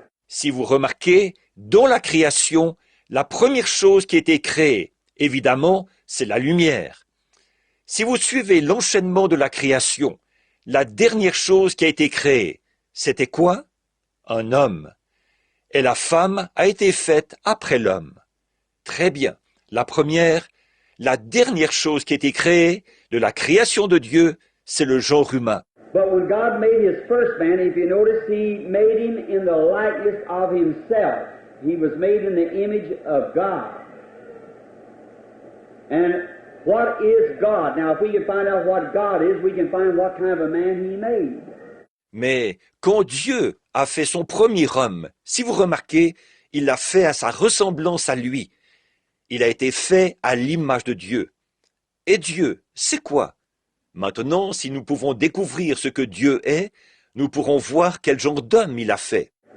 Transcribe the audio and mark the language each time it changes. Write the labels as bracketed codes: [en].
[fr] Si vous remarquez, dans la création, la première chose qui a été créée, évidemment, c'est la lumière. Si vous suivez l'enchaînement de la création, la dernière chose qui a été créée, c'était quoi? Un homme. Et la femme a été faite après l'homme. Très bien. La dernière chose qui a été créée de la création de Dieu, c'est le genre humain. [en] But when God made his first man, if you notice, he made him in the likeness of himself. He was made in the image of God. And what is God? Now, if we can find out what God is, we can find what kind of a man he made. [fr] Mais quand Dieu a fait son premier homme, si vous remarquez, il l'a fait à sa ressemblance à lui. Il a été fait à l'image de Dieu. Et Dieu, c'est quoi? Maintenant, si nous pouvons découvrir ce que Dieu est, nous pourrons voir quel genre d'homme il a fait.